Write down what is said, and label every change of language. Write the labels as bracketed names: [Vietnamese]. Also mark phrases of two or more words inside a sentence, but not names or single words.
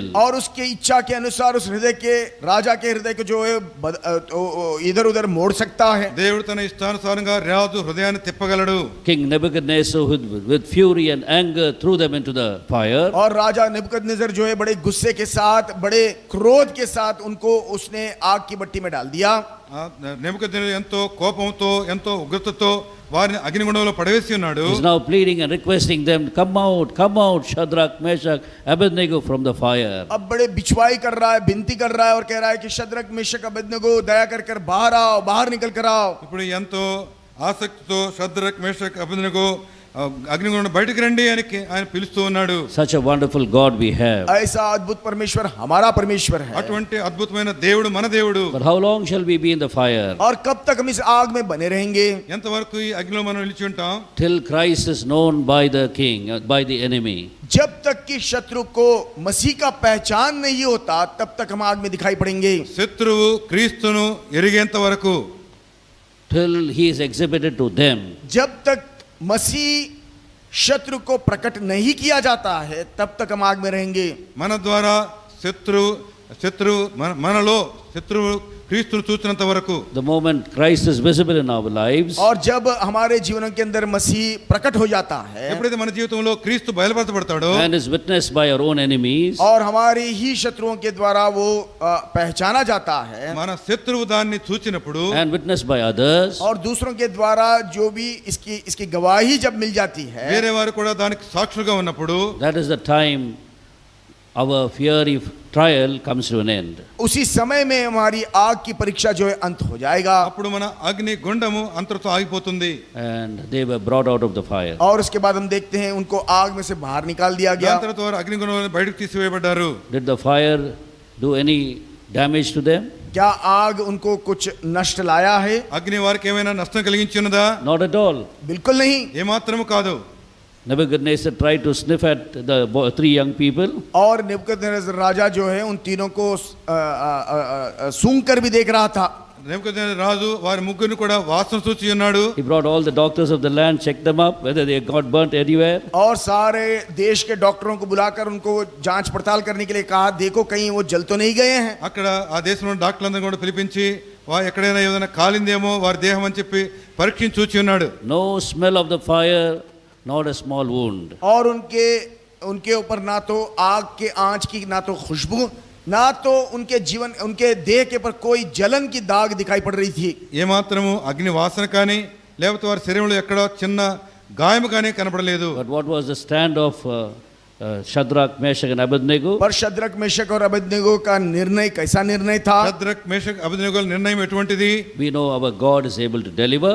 [Hindi] और उसके इच्छा के अनुसार उस हृदय के राजा के हृदय को जो है इधर उधर मोड़ सकता है. [Telugu] దేవుడు తన ఇష్టానుసారంగా రాజు హృదయాన్ని తిప్పగలడు. [English] King Nebuchadnezzar with fury and anger threw them into the fire. [Hindi] और राजा नेबुकदनेस्सर जो है बड़े गुस्से के साथ, बड़े क्रोध के साथ उनको उसने आग की भट्टी में डाल दिया. [Telugu] నెబుకద్నెజరు ఎంతో కోపంతో ఎంతో ఉగ్రతతో వారిని అగ్నిగుండంలో పడవేసి ఉన్నాడు. [English] He is now pleading and requesting them, come out Shadrach, Meshach, Abednego from the fire. [Hindi] अब बड़े बिछवाई कर रहा है, विनती कर रहा है और कह रहा है कि शद्रक मेशक अबेदनगो दया कर बाहर आओ, बाहर निकल कर आओ. [Telugu] ఇప్పుడు ఎంతో ఆసక్తితో షద్రక్ మేషక్ అబేద్నెగో అగ్నిగుండం బయటికి రండి అని ఆయన పిలుస్తూ ఉన్నాడు. [English] Such a wonderful God we have. [Hindi] ऐसा अद्भुत परमेश्वर हमारा परमेश्वर है. [Telugu] అటువంటి అద్భుతమైన దేవుడు మన దేవుడు. [English] But how long shall we be in the fire? [Hindi] और कब तक हम इस आग में बने रहेंगे? [Telugu] ఎంతవరకు ఈ అగ్నిలో మనం నిలిచి ఉంటాం? [English] Till Christ is known by the king, by the enemy. [Hindi] जब तक कि शत्रु को मसीह का पहचान नहीं होता, तब तक हम आग में दिखाई पड़ेंगे. [Telugu] శత్రువు క్రీస్తును ఎరిగేంత వరకు, [English] Till he is exhibited to them. [Hindi] जब तक मसीह शत्रु को प्रकट नहीं किया जाता है, तब तक हम आग में रहेंगे. [Telugu] మన ద్వారా మనలో శత్రువు క్రీస్తును చూసినంత వరకు. [English] The moment Christ is visible in our lives, [Hindi] और जब हमारे जीवनों के अंदर मसीह प्रकट हो जाता है, [Telugu] ఎప్పుడైతే మన జీవితంలో క్రీస్తు బయలుపరచబడతాడో [English] and is witnessed by our own enemies, [Hindi] और हमारे ही शत्रुओं के द्वारा वो पहचाना जाता है, [Telugu] మన శత్రువు దాన్ని చూచినప్పుడు, [English] and witnessed by others, [Hindi] और दूसरों के द्वारा जो भी इसकी गवाही जब मिल जाती है, [Telugu] వేరే వారు కూడా దానికి సాక్షులుగా ఉన్నప్పుడు, [English] that is the time our fiery trial comes to an end. [Hindi] उसी समय में हमारी आग की परीक्षा जो है अंत हो जाएगा. [Telugu] అప్పుడు మన అగ్ని గుండము అంతటితో ఆగిపోతుంది. [English] And they were brought out of the fire. [Hindi] और उसके बाद हम देखते हैं उनको आग में से बाहर निकाल दिया गया. [Telugu] దాని తర్వాత వారు అగ్ని గుండంలో బయటకు తీసివేయబడ్డారు. [English] Did the fire do any damage to them? [Hindi] क्या आग उनको कुछ नष्ट लाया है? [Telugu] అగ్ని వారికి ఏమైనా నష్టం కలిగించినదా? [English] Not at all. [Hindi] बिल्कुल नहीं. [Telugu] ఏమాత్రము కాదు. [English] Nebuchadnezzar tried to sniff at the three young people. [Hindi] और नेबुकदनेस्सर राजा जो है उन तीनों को सूंघ कर भी देख रहा था. [Telugu] నెబుకద్నెజరు రాజు వారి ముగ్గురిని కూడా వాసన చూచి ఉన్నాడు. [English] He brought all the doctors of the land, checked them up whether they got burnt anywhere. [Hindi] और सारे देश के डॉक्टरों को बुलाकर उनको जांच पड़ताल करने के लिए कहा, देखो कहीं वो जल तो नहीं गए हैं. [Telugu] అక్కడ ఆ దేశంలో డాక్టర్లందరూ కూడా పిలిపించి ఎక్కడైనా ఏదైనా కాలిందేమో వారి దేహం అని చెప్పి పరీక్షించి చూచి ఉన్నాడు. [English] No smell of the fire, not a small wound. [Hindi] और उनके ऊपर ना तो आग के आंच की ना तो खुशबू, ना तो उनके देह के ऊपर कोई जलन की दाग दिखाई पड़ रही थी. [Telugu] ఏమాత్రము అగ్ని వాసన కానీ లేకపోతే వారి శరీరంలో ఎక్కడో చిన్న గాయము కానీ కనపడలేదు. [English] But what was the stand of Shadrach, Meshach and Abednego. [Hindi] पर शद्रक मेशक और अबेदनगो का निर्णय कैसा निर्णय था? [Telugu] షద్రక్ మేషక్ అబేద్నెగోల నిర్ణయం ఎటువంటిది? [English] We know our God is able to deliver.